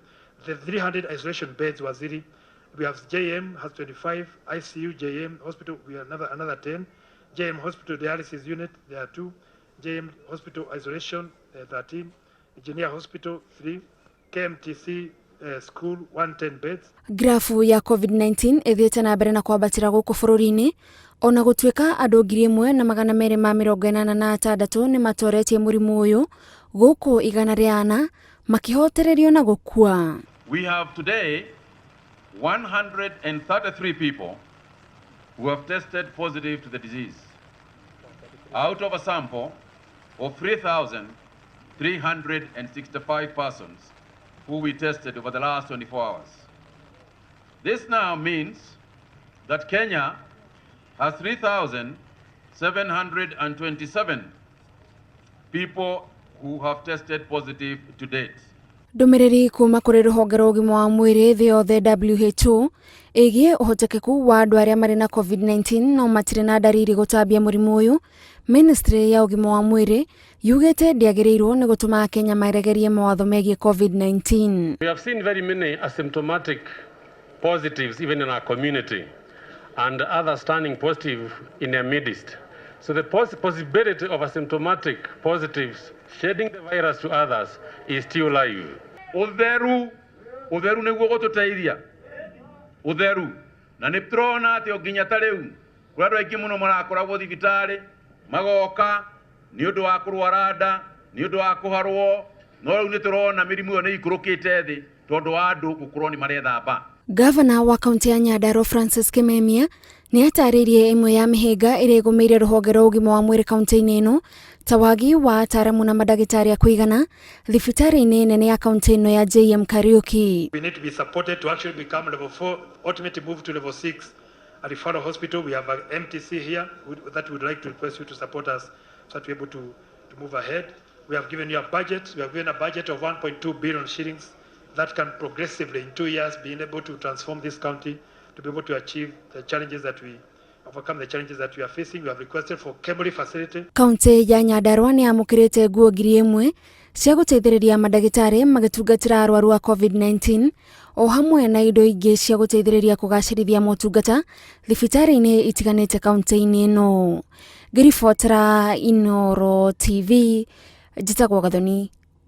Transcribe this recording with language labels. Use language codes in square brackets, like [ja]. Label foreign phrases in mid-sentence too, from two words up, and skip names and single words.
[en] The 300 isolation beds was really. We have JM has 25, ICU, JM hospital, we have another 10. JM hospital dialysis unit, there are 2. JM hospital isolation, 13. Engineer hospital, 3. KMTC school, 110 beds. [ki] Grafu ya COVID-19 ethiete na mbere na kwambatira guku bururi-ini, ona gutwika andu 1,286 ni matoretie murimu uyu guku 100 makihotererio na gukua. [en] We have today 133 people who have tested positive to the disease out of a sample of 3,365 persons who we tested over the last 24 hours. This now means that Kenya has 3,727 people who have tested positive to date. [ki] Ndumiriri kuma kuri ruhonge rwa ugima wa mwiri thi yothe WHO igie uhotekeku wa andu aria mari na COVID-19 no matire na dariri gutambia murimu uyu, Ministry ya ugima wa mwiri yugite ndiagirirwo ni gutuma Kenya maregerie mawatho megie COVID-19. [en] We have seen very many asymptomatic positives even in our community and others turning positive in their midst. So the possibility of asymptomatic positives shedding the virus to others is still live. [ki] Utheru niguo gututeithia. Utheru. Na ni turona ati oginya ta riu. Kuri andu aingi muno marakoragwo thibitari, magoka ni undu wa kurwara nda, ni undu wa kuharwo. No riu ni turona mirimu yo ni ikurukite thi tondu wa andu gukorwo ni marethamba. Governor wa kaunti ya Nyandarua Francis Kimemia ni ataririe imwe ya mihinga ire gumeire ruhonge rwa ugima wa mwiri kaunti-ini ino ta wagi wa ataramu na madagitari a kuigana thibitari-ini nene ya kaunti ino ya JM Kariuki. [en] We need to be supported to actually become level 4, ultimately move to level 6 at Referral Hospital. We have an MTC here that we would like to request you to support us so that we're able to move ahead. We have given you a budget. We have given a budget of 1.2 billion shillings that can progressively in 2 years be able to transform this county to be able to achieve the challenges that we overcome the challenges that we are facing. We have requested for Kemri facility. Kaunti [ki] ya Nyandarua ni amukirite nguo 1,000 cia guteithiriria madagitari magitungatira arwaru a COVID-19 o hamwe na indo ingi cia guteithiriria kugacirithia motungata thibitari-ini itiganite kaunti-ini ino. Ngiribotera Inooro TV, njitagwo Gathoni Wanjihia.